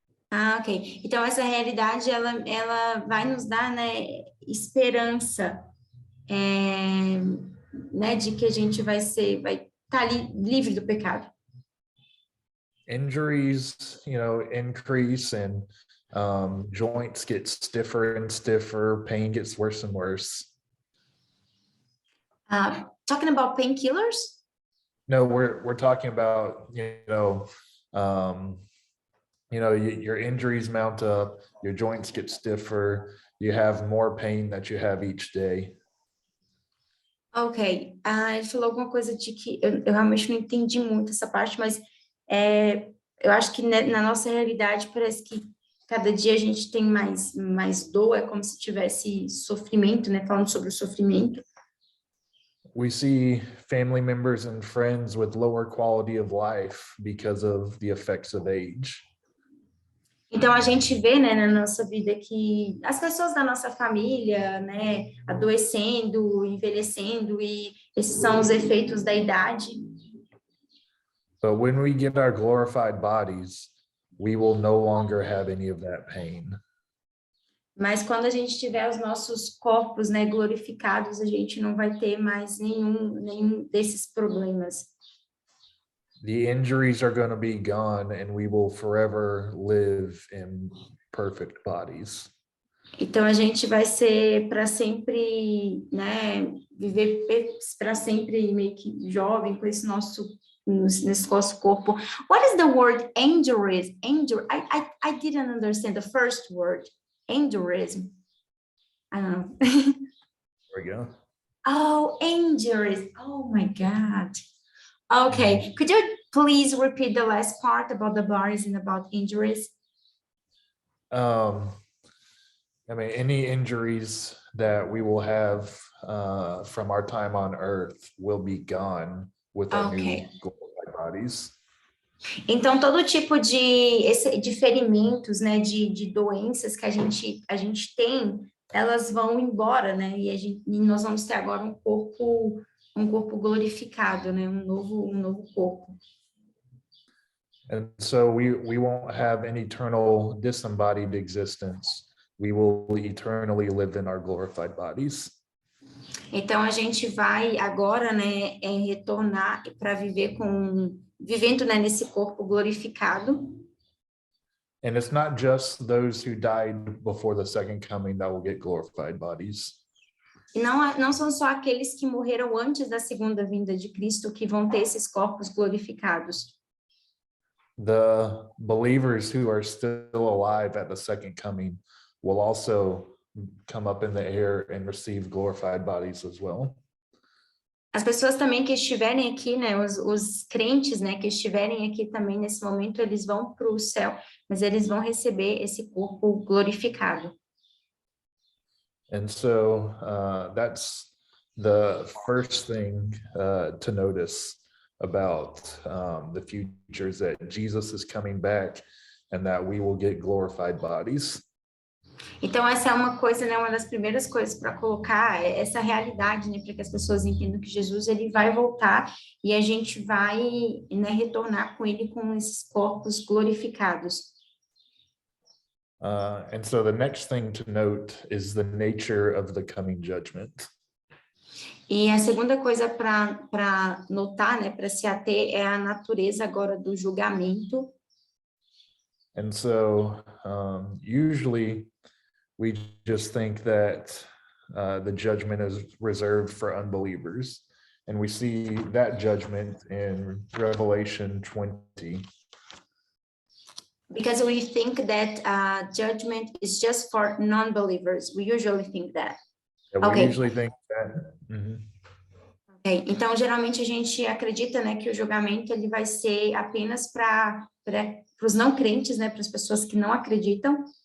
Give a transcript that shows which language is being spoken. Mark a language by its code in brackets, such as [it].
[pt] Ok. Então, essa realidade, ela vai nos dar, né, esperança, né, de que a gente vai estar livre do pecado. [en] Injuries, increase, and joints get stiffer and stiffer, pain gets worse and worse. Talking about painkillers? No, we're talking about, your injuries mount up, your joints get stiffer, you have more pain that you have each day. Ok. [pt] Ele falou alguma coisa de que eu realmente não entendi muito essa parte, mas eu acho que na nossa realidade parece que cada dia a gente tem mais dor, é como se tivesse sofrimento, né? Falando sobre o sofrimento. [en] We see family members and friends with lower quality of life because of the effects of age. [pt] Então a gente vê, né, na nossa vida que as pessoas da nossa família, né, adoecendo, envelhecendo, e esses são os efeitos da idade. [en] But when we get our glorified bodies, we will no longer have any of that pain. [pt] Mas quando a gente tiver os nossos corpos, né, glorificados, a gente não vai ter mais nenhum desses problemas. [en] The injuries are going to be gone, and we will forever live in perfect bodies. [pt] Então a gente vai ser para sempre, né, viver para sempre meio que jovem com esse nosso corpo. [en] What is the word aneurysm? I didn't understand the first word. Aneurysm. I don't know. There we go. Oh, aneurysm. Oh my God. Okay. Could you please repeat the last part about the bodies and about injuries? Any injuries that we will have from our time on earth will be gone with our new glorified bodies. [pt] Então, todo tipo de ferimentos, né, de doenças que a gente tem, elas vão embora, né, e nós vamos ter agora um corpo glorificado, né, um novo corpo. [en] And so we won't have an eternal disembodied existence. We will eternally live in our glorified bodies. [pt] Então, a gente vai agora, né, retornar para vivendo, né, nesse corpo glorificado. [en] And it's not just those who died before the second coming that will get glorified bodies. [pt] E não são só aqueles que morreram antes da segunda vinda de Cristo que vão ter esses corpos glorificados. [en] The believers who are still alive at the second coming will also come up in the air and receive glorified bodies as well. [pt] As pessoas também que estiverem aqui, né, os crentes, né, que estiverem aqui também nesse momento, eles vão para o céu, mas eles vão receber esse corpo glorificado. [en] And so that's the first thing to notice about the future, is that Jesus is coming back and that we will get glorified bodies. [pt] Então, essa é uma coisa, né, uma das primeiras coisas para colocar, essa realidade, né, para que as pessoas entendam que Jesus ele vai voltar e a gente vai, né, retornar com ele com esses corpos glorificados. [en] And so the next thing to note is the nature of the coming judgment. [pt] E a segunda coisa para notar, né, para se ater, é a natureza agora do julgamento. [en] And so usually we just think that the judgment is reserved for unbelievers. And we see that judgment in Revelation 20. Because we think that judgment is just for non-believers. We usually think that. Yeah, we Okay. usually think that. Mhm. [pt] Ok, então geralmente a gente acredita, né, que o julgamento ele vai ser apenas para os não crentes, né, para as pessoas que não acreditam.